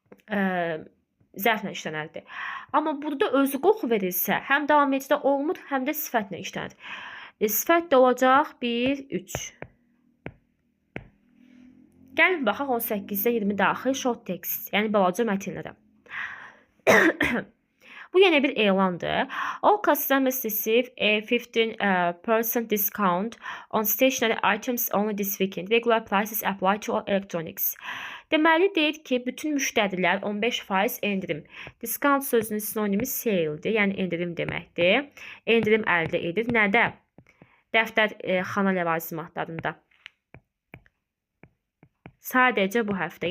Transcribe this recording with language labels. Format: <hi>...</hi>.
<az>Zərflə işlənərdi. Amma burada özü qoxu verilsə, həm davam edicidə olmur, həm də sifətlə işlənir. Sifət də olacaq 1, 3. Gəlin, baxaq 18-də 20 daxil short text, yəni balaca mətinlərə. Bu yeni bir elandır.</az> <en>All customers receive a 15% discount on stationery items only this weekend. Regular prices apply to all electronics.</en> <az>Deməli deyir ki, bütün müştərilər 15% endirim. Discount sözünün sinonimi sale'dir, yəni endirim deməkdir. Endirim əldə edir. Nədə? Dəftər xana ləvazimatlarında. Sadəcə bu həftə.</az>